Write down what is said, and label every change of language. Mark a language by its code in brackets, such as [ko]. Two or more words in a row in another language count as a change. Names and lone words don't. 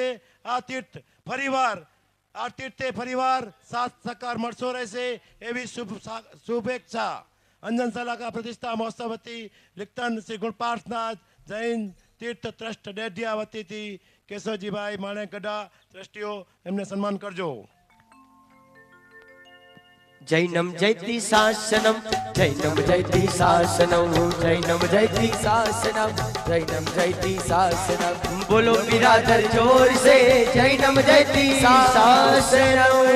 [gu] આ તીર્થે ફરીવાર સાથ સહકાર મળતો રહેશે એવી શુભેચ્છા. અંજન સલાકા પ્રતિષ્ઠા મહોત્સવ વતી લિખતન શ્રી ગુણપાર્થનાથ જૈન તીર્થ ટ્રસ્ટ ડેઢિયા વતીથી કેશવજીભાઈ માણેક ગઢા ટ્રસ્ટીઓ, એમને સન્માન કરજો. [sa] જૈનમ જયતિ શાસનમ, જૈનમ જયતિ શાસનમ, જૈનમ જયતિ શાસનમ, જૈનમ જયતિ શાસનમ. [hi] बोलो बिरादर ज़ोर से [sa] જૈનમ જયતિ શાસનમ.